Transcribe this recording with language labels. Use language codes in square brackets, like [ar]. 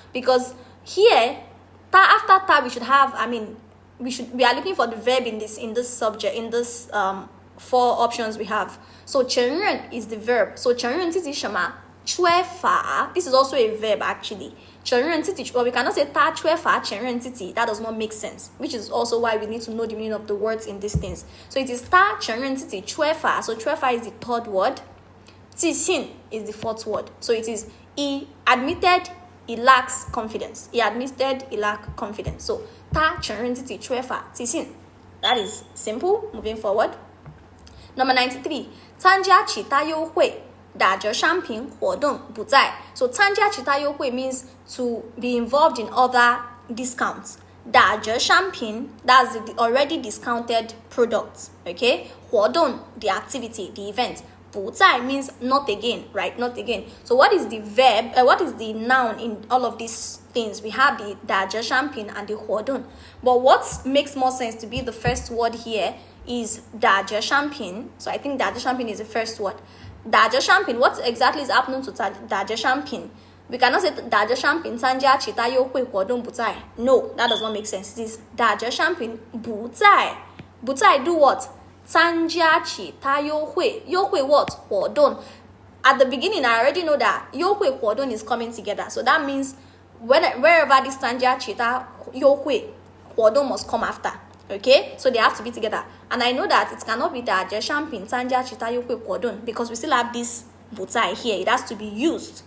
[en] because here 他 after 他 we should have, we are looking for the verb in this subject, in this 4 options we have. So 承认 is the verb. [zh] So 承认自己什么？ [en] 缺乏 this is also a verb actually. 承认自己 well, we cannot say [zh] 他缺乏承认自己 [en] that does not make sense, which is also why we need to know the meaning of the words in these things. So it is [zh] 他承认自己缺乏. [en] So 缺乏 is the 3rd word. 自信 is the 4th word. So it is he admitted he lacks confidence. He admitted he lacks confidence. [zh] So 他承认自己缺乏自信. [en] That is simple. Moving forward. Number 93. [zh] 参加其他优惠打折商品活动不在. [en] So 参加其他优惠 means to be involved in other discounts. 打折商品 that's the already discounted products. Okay. 活动 the activity, the event. 不在 means not again, right? Not again. So what is the verb? What is the noun in all of these things? We have the 打折商品 and the 活动. But what makes more sense to be the first word here is 打折商品. So I think 打折商品 is the first word. 打折商品 what exactly is happening to 打折商品? We cannot say [zh] 打折商品参加其他优惠活动不在. [en] No, that does not make sense. It is [zh] 打折商品不在. [en] 不在 do what? [zh] 参加其他优惠 what? 活动. [en] At the beginning, I already know that 优惠活动 is coming together. So that means wherever this 参加其他优惠活动 must come after. Okay, so they have to be together. And I know that it cannot be 打折商品参加其他优惠活动 because we still have this 不在 here. It has to be used.